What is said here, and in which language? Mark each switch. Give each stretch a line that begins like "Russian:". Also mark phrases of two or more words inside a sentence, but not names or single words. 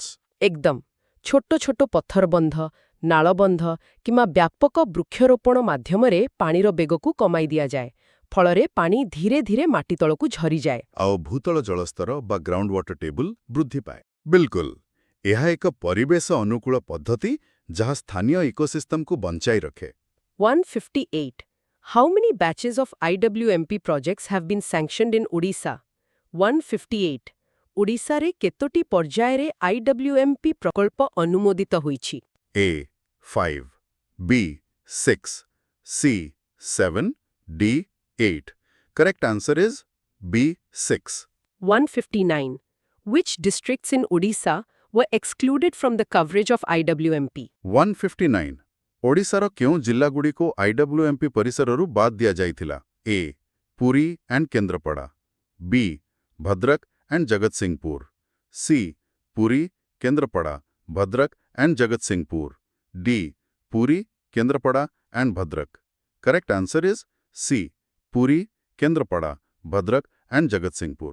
Odia: ଏକଦମ ଛୋଟ ଛୋଟ ପଥରବନ୍ଧ ନାଳବନ୍ଧ କିମ୍ବା ବ୍ୟାପକ ବୃକ୍ଷରୋପଣ ମାଧ୍ୟମରେ ପାଣିର ବେଗକୁ କମାଇ ଦିଆଯାଏ ଫଳରେ ପାଣି ଧୀରେ ଧୀରେ ମାଟି ତଳକୁ ଝରିଯାଏ ଆଉ ଭୂତଳ ଜଳସ୍ତର ବା
English: ground water table
Odia: ବୃଦ୍ଧି ପାଏ ବିଲକୁଲ ଏହା ଏକ ପରିବେଶ ଅନୁକୂଳ ପଦ୍ଧତି ଯାହା ସ୍ଥାନୀୟ ଇକୋସିଷ୍ଟମକୁ ବଞ୍ଚାଇ ରଖେ
English: 158 How many batches of IWMP projects have been sanctioned in Odisha?
Odia: 158 ଓଡ଼ିଶାରେ କେତୋଟି ପର୍ଯ୍ୟାୟରେ IWMP ପ୍ରକଳ୍ପ ଅନୁମୋଦିତ ହୋଇଛି
English: A 5 B 6 C 7 D 8 Correct answer is B 6 159 Which districts in Odisha were excluded from the coverage of IWMP?
Odia: 159 ଓଡ଼ିଶାର କେଉଁ ଜିଲ୍ଲାଗୁଡ଼ିକୁ IWMP ପରିସରରୁ ବାଦ୍ ଦିଆଯାଇଥିଲା A ପୁରୀ ଆଣ୍ଡ କେନ୍ଦ୍ରାପଡ଼ା B ଭଦ୍ରକ ଆଣ୍ଡ ଜଗତସିଂହପୁର C ପୁରୀ କେନ୍ଦ୍ରାପଡ଼ା ଭଦ୍ରକ ଆଣ୍ଡ ଜଗତସିଂହପୁର D ପୁରୀ କେନ୍ଦ୍ରାପଡ଼ା ଆଣ୍ଡ ଭଦ୍ରକ
English: correct answer is
Odia: C ପୁରୀ କେନ୍ଦ୍ରାପଡ଼ା ଭଦ୍ରକ ଆଣ୍ଡ ଜଗତସିଂହପୁର